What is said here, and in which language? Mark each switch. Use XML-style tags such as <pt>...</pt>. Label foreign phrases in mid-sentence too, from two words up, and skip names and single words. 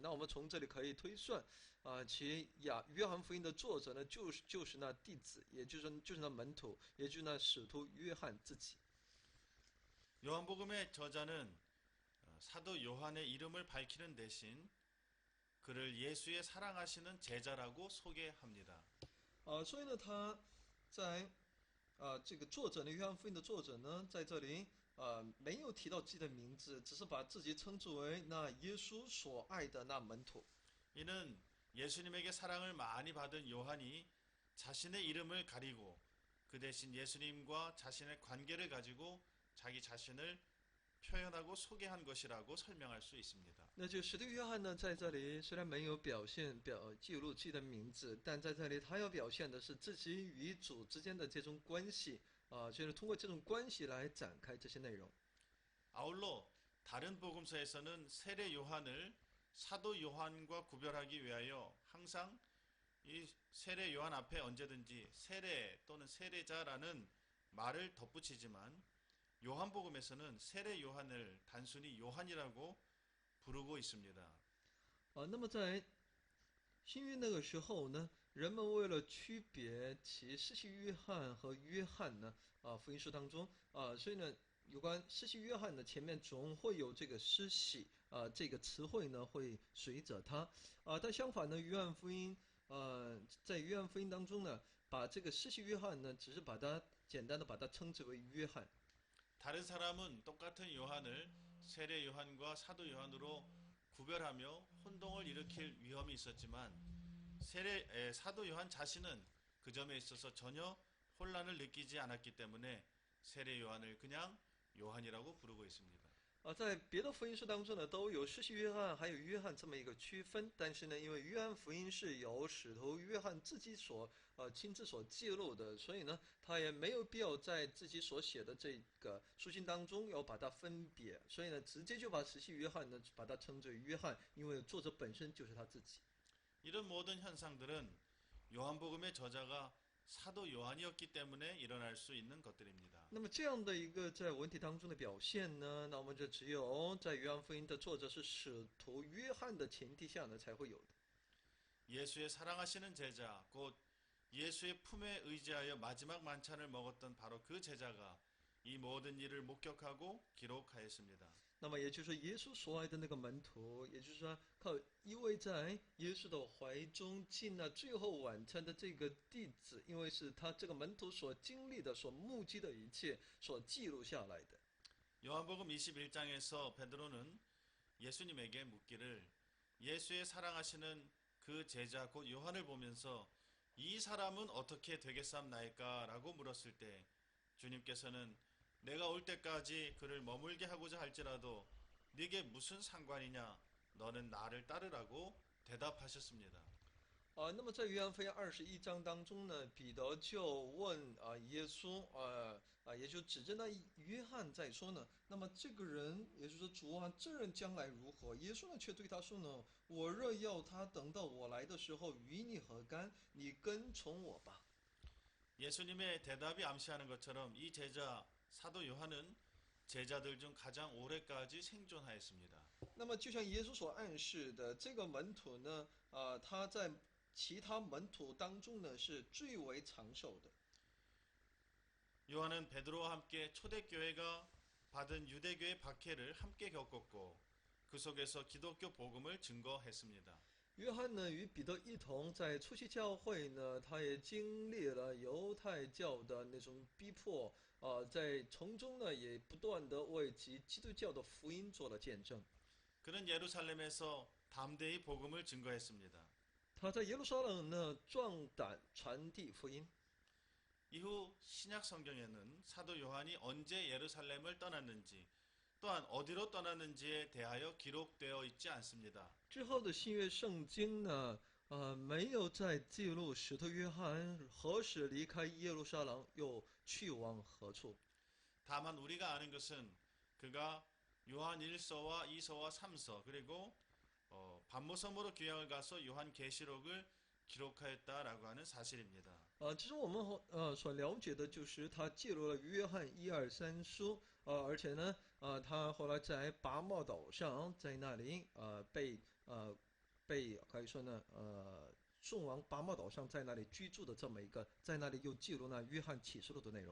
<zh>那我们从这里可以推算，其约翰福音的作者呢，就是那弟子，也就是那门徒，也就是那使徒约翰自己。</zh> <ko>요한복음의 저자는 사도 요한의 이름을 밝히는 대신 그를 예수의 사랑하시는 제자라고 소개합니다.</ko> <zh>所以呢，他在这个作者呢，约翰福音的作者呢，在这里没有提到自己的名字，只是把自己称之为那耶稣所爱的那门徒。</zh> <ko>이는 예수님에게 사랑을 많이 받은 요한이 자신의 이름을 가리고 그 대신 예수님과 자신의 관계를 가지고 자기 자신을 표현하고 소개한 것이라고 설명할 수 있습니다.</ko> <zh>那就使徒约翰呢，在这里虽然没有记录自己的名字，但在这里他要表现的是自己与主之间的这种关系就是通过这种关系来展开这些内容。</zh> <ko>아울러 다른 복음서에서는 세례 요한을 사도 요한과 구별하기 위하여 항상 이 세례 요한 앞에 언제든지 세례 또는 세례자라는 말을 덧붙이지만 요한복음에서는 세례 요한을 단순히 요한이라고 부르고 있습니다.</ko> <zh>那么在新约那个时候呢，人们为了区别其施洗约翰和约翰呢，福音书当中所以呢，有关施洗约翰的前面总会有这个施洗这个词汇呢会随着它但相反呢，约翰福音在约翰福音当中呢，把这个施洗约翰呢，只是把它简单的把它称之为约翰。</zh> <ko>다른 사람은 똑같은 요한을 세례 요한과 사도 요한으로 구별하며 혼동을 일으킬 위험이 있었지만 사도 요한 자신은 그 점에 있어서 전혀 혼란을 느끼지 않았기 때문에 세례 요한을 그냥 요한이라고 부르고 있습니다.</ko> <zh>在别的福音书当中呢，都有施洗约翰还有约翰这么一个区分，但是呢，因为约翰福音是由使徒约翰自己亲自所记录的，所以呢，他也没有必要在自己所写的这个书信当中要把它分别，所以呢，直接就把施洗约翰呢把它称之为约翰，因为作者本身就是他自己。</zh> <ko>이런 모든 현상들은 요한복음의 저자가 사도 요한이었기 때문에 일어날 수 있는 것들입니다.</ko> <zh>那么这样的一个在文体当中的表现呢，那我们就只有在约翰福音的作者是使徒约翰的前提下呢才会有的。</zh> <ko>예수의 사랑하시는 제자, 곧 예수의 품에 의지하여 마지막 만찬을 먹었던 바로 그 제자가 이 모든 일을 목격하고 기록하였습니다.</ko> <zh>那么也就是说，耶稣所爱的那个门徒，也就是说，靠依偎在耶稣的怀中进了最后晚餐的这个弟子，因为是他这个门徒所经历的、所目击的一切所记录下来的。</zh> <ko>요한복음 21장에서 베드로는 예수님에게 묻기를 예수의 사랑하시는 그 제자 곧 요한을 보면서 이 사람은 어떻게 되겠사옵나이까 라고 물었을 때 주님께서는 내가 올 때까지 그를 머물게 하고자 할지라도 네게 무슨 상관이냐 너는 나를 따르라고 대답하셨습니다.</ko> <zh>那么在约翰福音21章当中呢，彼得就问耶稣也就指着那约翰在说呢，那么这个人，也就是说主啊，这人将来如何？耶稣呢却对他说呢，我若要他等到我来的时候，与你何干？你跟从我吧。</zh> <ko>예수님의 대답이 암시하는 것처럼 이 제자 사도 요한은 제자들 중 가장 오래까지 생존하였습니다.</ko> <zh>那么就像耶稣所暗示的，这个门徒呢，他在其他门徒当中呢是最为长寿的。</zh> <ko>요한은 베드로와 함께 초대교회가 받은 유대교의 박해를 함께 겪었고 그 속에서 기독교 복음을 증거했습니다.</ko> <zh>约翰呢与彼得一同在初期教会呢，他也经历了犹太教的那种逼迫，在从中呢也不断的为基督教的福音做了见证。</zh> <ko>그는 예루살렘에서 담대히 복음을 증거했습니다.</ko> <zh>他在耶路撒冷呢壮胆传递福音。</zh> <ko>이후 신약 성경에는 사도 요한이 언제 예루살렘을 떠났는지 또한 어디로 떠났는지에 대하여 기록되어 있지 않습니다.</ko> <zh>之后的新约圣经呢，没有再记录使徒约翰何时离开耶路撒冷，又去往何处。</zh> <ko>다만 우리가 아는 것은 그가 요한 1서와 2서와 3서 그리고 반모섬으로 귀향을 가서 요한 계시록을 기록하였다라고 하는 사실입니다.</ko> <zh>其实我们所了解的就是他记录了约翰一二三书，而且呢，他后来在拔莫岛上，在那里被可以说呢，送往拔莫岛上，在那里居住的这么一个，在那里又记录了约翰启示录的内容。</zh>